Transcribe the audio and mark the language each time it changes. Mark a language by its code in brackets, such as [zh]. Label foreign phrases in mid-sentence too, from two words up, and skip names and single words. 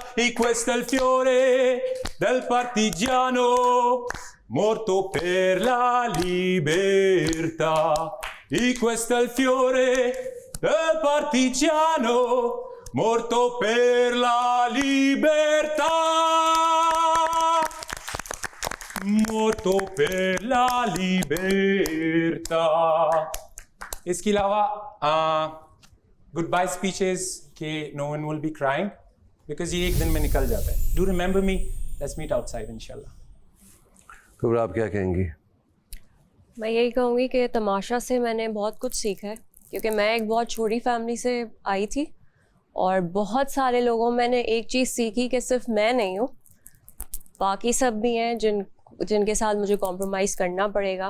[it] E questo è il fiore del partigiano, morto per la libertà. E questo è il fiore del partigiano, morto per la libertà. Morto per la libertà. [hi] इसके अलावा [en] good bye speeches [hi] के [en] no one will be crying, because [hi] ये एक दिन में निकल जाता है. [en] do remember me, let's meet outside [ar] إن شاء الله. [hi] कुबरा आप क्या कहेंगी? मैं यही कहूँगी कि तमाशा से मैंने बहुत कुछ सीखा है, क्योंकि मैं एक बहुत छोटी फैमिली से आई थी और बहुत सारे लोगों मैंने एक चीज़ सीखी कि सिर्फ मैं नहीं हूँ, बाकी सब भी हैं जिनके साथ मुझे कॉम्प्रोमाइज़ करना पड़ेगा.